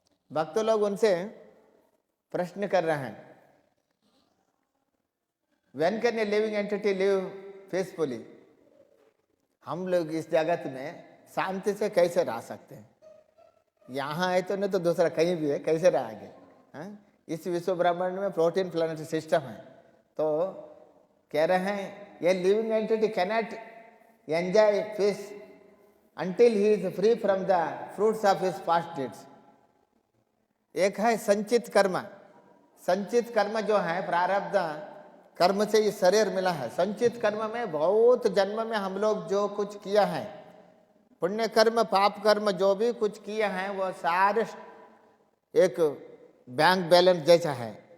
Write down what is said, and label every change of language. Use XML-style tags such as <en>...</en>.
<hi>भक्त लोग उनसे प्रश्न कर रहे हैं,</hi> <en>When can a living entity live peacefully?</en> <hi>हम लोग इस जगत में शांति से कैसे रह सकते हैं? यहाँ है तो नहीं तो दूसरा कहीं भी है, कैसे रहेंगे? इस विश्व ब्रह्मांड में प्रोटीन प्लानिटरी सिस्टम है। तो कह रहे हैं ये</hi> <en>Living entity cannot enjoy peace until he is free from the fruits of his past deeds।</en> <hi>एक है संचित कर्म। संचित कर्म जो है प्रारब्ध कर्म से ये शरीर मिला है। संचित कर्म में बहुत जन्म में हम लोग जो कुछ किया है, पुण्य कर्म पाप कर्म जो भी कुछ किया है, वो सारे एक बैंक बैलेंस जैसा है।</hi>